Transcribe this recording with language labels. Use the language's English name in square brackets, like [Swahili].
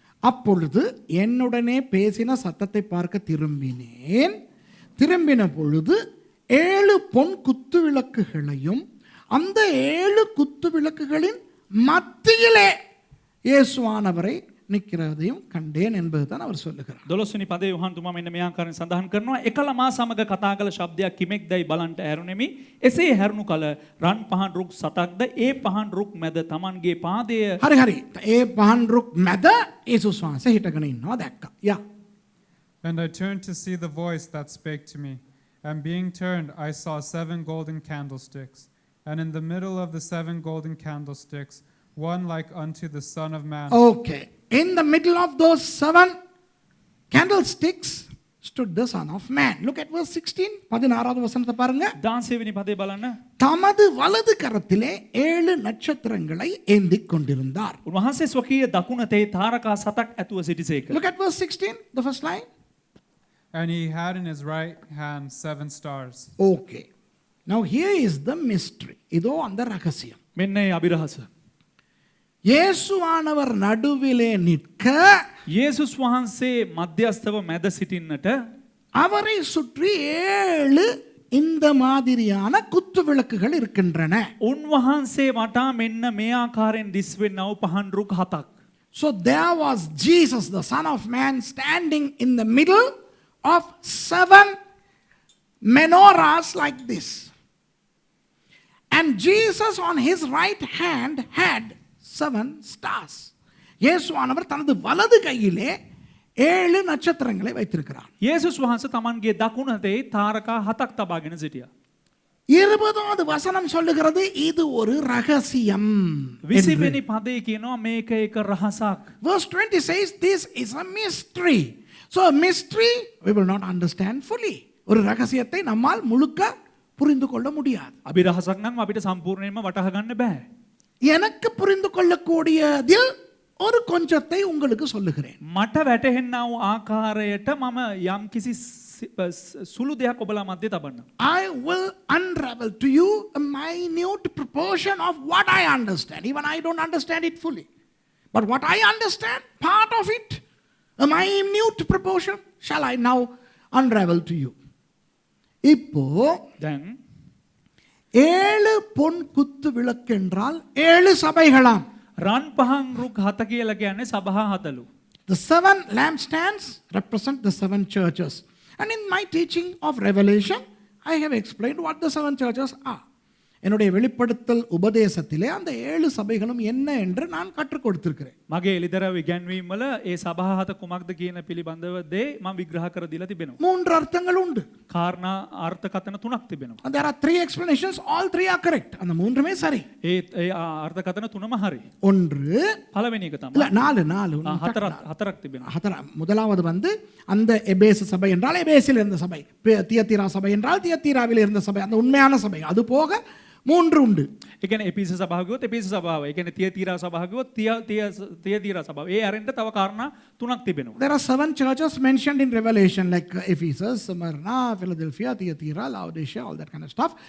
[Tamil] அப்பொழுது என்னுடனே பேசின சத்தத்தை பார்க்க திரும்பினேன். திரும்பின பொழுது 7 பொன் குத்து விளக்குகளையும் அந்த 7 குத்து விளக்குகளின் மத்தியிலே இயேசுவானவரை நிற்கிறதையும் கண்டேன் என்பதுதான் அவர் சொல்லுகிறார். [Sinhala] 12 වෙනි පදේ යොහාන් තුමා මෙන්න මේ ආකාරයෙන් සඳහන් කරනවා එකල මා සමග කතා කළ ශබ්දයක් කිමෙක්දයි බලන්ට ඇරුණෙමි. එසේ හැරුණු කල රන් පහන් රුක් 7ක්ද ඒ පහන් රුක් මැද Tamanගේ පාදය හරි හරි. ඒ පහන් රුක් මැද යේසුස් වහන්සේ හිටගෙන ඉන්නවා දැක්කා. [English] Yeah. And I turned to see the voice that spake to me. And being turned, I saw 7 golden candlesticks. And in the middle of the 7 golden candlesticks, one like unto the Son of Man. Okay. In the middle of those 7 candlesticks stood the Son of Man. Look at verse 16. [Tamil] 16வது வசனத்தை பாருங்க. [Sinhala] 16 වෙනි පදේ බලන්න. [Tamil] தமது வலது கரத்திலே 7 நட்சத்திரங்களை ஏந்திக் கொண்டிருந்தார். [Sinhala] උන්වහන්සේ ස්වකීය දකුණතේ තාරකා 7ක් ඇතුව සිටිසේක. [English] Look at verse 16, the first line. And he had in his right hand 7 stars. Okay. Now here is the mystery. [Tamil] இதோ அந்த ரகசியம். [Sinhala] මෙන්න ඒ අභිරහස. [Tamil] இயேசுவானவர் நடுவிலே நிற்க [Sinhala] යේසුස් වහන්සේ මධ්‍යස්ථව මැද සිටින්නට [Tamil] அவரை சுற்றி 7 இந்த மாதிரியான குத்து விளக்குகள் இருக்கின்றன. [Sinhala] උන්වහන්සේ වටා මෙන්න මේ ආකාරයෙන් දිස්වෙන්නව පහන් රුක් 7ක්. [English] So there was Jesus, the Son of Man, standing in the middle of 7 menorahs like this. And Jesus on his right hand had 7 stars. [Tamil] இயேசுவானவர் தனது வலது கையிலே 7 நட்சத்திரங்களை வைத்திருக்கிறார். [Sinhala] යේසුස් වහන්සේ Tamanගේ දකුණතේ තාරකා 7ක් තබාගෙන සිටියා. [Tamil] 20வது வசனம் சொல்லுகிறது இது ஒரு ரகசியம். [Sinhala] 20 වෙනි පදේ කියනවා මේක එක රහසක්. [English] Verse 20 says this is a mystery. So a mystery we will not understand fully. [Tamil] ஒரு ரகசியத்தை நம்மால் முழுக்க புரிந்து கொள்ள முடியாது. [Sinhala] අභිරහසක් නම් අපිට සම්පූර්ණයෙන්ම වටහා ගන්න බෑ. [Tamil] எனக்கு புரிந்து கொள்ளக்கூடியதில் ஒரு கொஞ்சத்தை உங்களுக்கு சொல்லுகிறேன். [Sinhala] මට වැටහෙන්නා වූ ආකාරයට මම යම් කිසි සුළු දෙයක් ඔබලා මැද්දේ තබන්නම්. [English] I will unravel to you a minute proportion of what I understand. Even I don't understand it fully. But what I understand, part of it, a minute proportion, shall I now unravel to you. [Tamil] இப்போ [Sinhala] දැන් [Tamil] 7 பொன் குத்து விளக்கு என்றால் 7 சபைகளாம். [Sinhala] රන් පහන් රුක් 7 කියලා කියන්නේ සභා 7ලු. [English] The 7 lampstands represent the 7 churches. And in my teaching of Revelation, I have explained what the 7 churches are. [Tamil] என்னுடைய வெளிப்படுத்தல் உபதேசத்திலே அந்த 7 சபைகளும் என்ன என்று நான் கற்றுக் கொடுத்திருக்கிறேன். [Sinhala] මගේ එලිදරව් ඉගැන්වීම් වල ඒ සභා 7 කුමක්ද කියන පිළිබඳව දේ මම විග්‍රහ කර දීලා තිබෙනවා. [Tamil] 3 අර්ථங்கள் உண்டு. [Sinhala] කාරණා අර්ථකථන 3ක් තිබෙනවා. [English] And there are 3 explanations, all 3 are correct. [Tamil] அந்த மூன்றுமே சரி. [Sinhala] ඒ අර්ථකථන 3ම හරි. [Tamil] ஒன்று [Sinhala] පළවෙනි එක [Tamil] இல்ல [Sinhala] තමයි 4 හතරක් තිබෙනවා. [Tamil] முதலாவது வந்து அந்த எபேசு சபை என்றால் எபேசில் இருந்த சபை, தியத்தீரா சபை என்றால் தியத்தீராவில் இருந்த சபை, அந்த உண்மையான சபை. அது போக 3 உண்டு. [Sinhala] ඒ කියන්නේ එපිස සභාව කිව්වොත් එපිස සභාව. ඒ කියන්නේ තියතීරා සභාව කිව්වොත් තියතීරා සභාව. ඒ අරින්ට තව කාරණා 3ක් තිබෙනවා. [English] There are 7 churches mentioned in Revelation, like Ephesus, Smyrna, Philadelphia, Thyatira, Laodicea, all that kind of stuff.